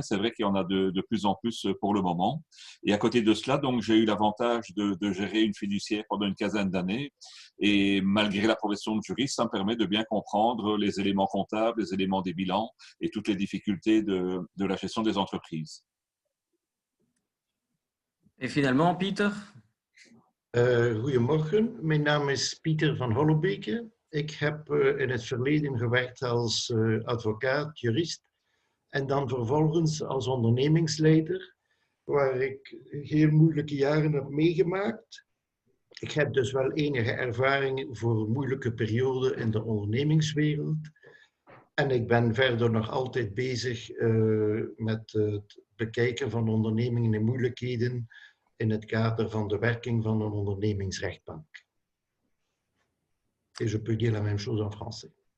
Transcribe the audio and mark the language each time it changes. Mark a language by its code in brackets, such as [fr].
[fr] C'est vrai qu'il y en a de plus en plus pour le moment. Et à côté de cela, donc, j'ai eu l'avantage de gérer une fiduciaire pendant une quinzaine d'années. Et malgré la profession de juriste, ça me permet de bien comprendre les éléments comptables, les éléments des bilans et toutes les difficultés de la gestion des entreprises. Et finalement, Pieter? [nl] Goedemorgen, mijn naam is Pieter van Hollebeke. Ik heb in het verleden gewerkt als advocaat, jurist en dan vervolgens als ondernemingsleider, waar ik heel moeilijke jaren heb meegemaakt. Ik heb dus wel enige ervaring voor moeilijke perioden in de ondernemingswereld. En ik ben verder nog altijd bezig met het bekijken van ondernemingen in moeilijkheden in het kader van de werking van een ondernemingsrechtbank. [fr] Et je peux dire la même chose en français.